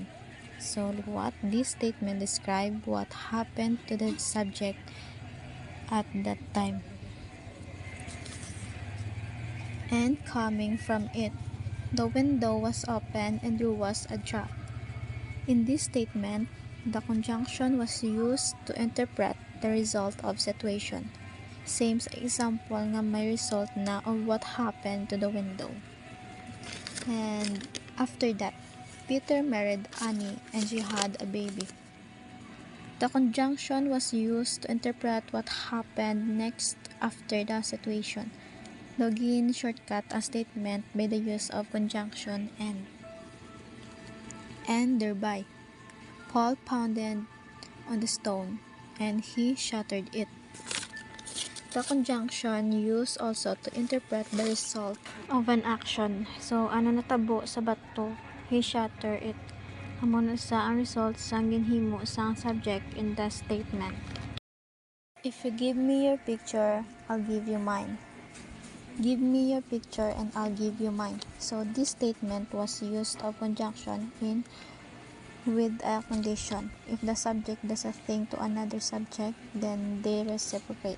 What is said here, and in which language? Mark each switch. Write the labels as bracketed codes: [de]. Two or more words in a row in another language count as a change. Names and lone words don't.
[en] So, what this statement describe what happened to the subject at that time. And coming from it, the window was open and there was a draught. In this statement, the conjunction was used to interpret the result of situation. Same sa example nga may result na of what happened to the window. And after that, Peter married Annie and she had a baby. The conjunction was used to interpret what happened next after the situation. Login shortcut a statement by the use of conjunction and thereby. Paul pounded on the stone, and he shattered it. The conjunction used also to interpret the result of an action. So, [hil] ano natabo sa bato, [en] he shattered it. [hil] Amo na sa ang result sa ginhimo sa subject [en] in the statement. If you give me your picture, I'll give you mine. Give me your picture and I'll give you mine. So this statement was used of conjunction in with a condition. If the subject does a thing to another subject, then they reciprocate.